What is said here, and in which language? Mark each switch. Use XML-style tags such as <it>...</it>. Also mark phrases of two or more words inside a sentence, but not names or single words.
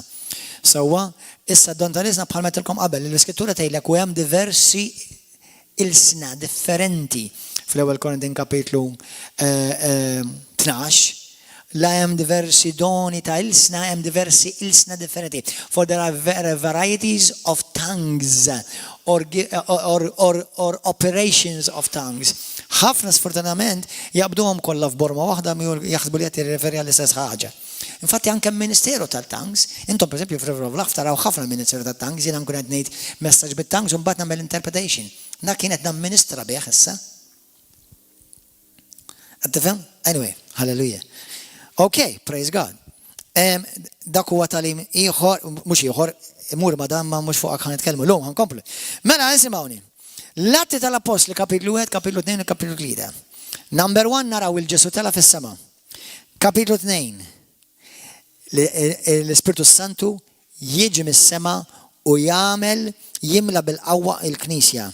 <mt>Sewwa issa d-don tal-ilsna bħal metilkom qabel, l-Iskrittura tgħidlek u hemm diversi ilsna differenti fl-ewwel Korintin kapitlu 12. La hemm diversi doni ta' ilsna, hemm diversi ilsna differenti.</mt> <en>For there are varieties of tongues or operations of tongues.</en> <mt>Ħafna sfortunatament jaqbduhom kollha f'borma waħda jaħsbu li qed jirreferi għall-istess ħaġa. Infatti anke ministeru tal-tongues, intom pereżempju f'River of Life taraw ħafna ministeru tal-tongues, jiena nkun qed ngħid messaġġ bit-tongues u mbagħad nagħmel interpretation. Dak kien qed namministra bih issa. Qed tifhem?</mt> <en>Anyway, hallelujah. Okay, praise God.</en> <mt>Dak huwa talim ieħor, mhux ieħor, imur ma dan ma mhux fuqek ħanitkellmu lum ħankomplu. Mela isimgħuni. L-Atti tal-Apostli kapitlu 1, kapitlu 2 u kapitlu 3. Number 1 naraw il-Ġesu tela fis-sema. Kapitlu 2. L-Ispiritu Santu jiġi mis-sema u jimla bil-qawwa il-Knisja.</mt>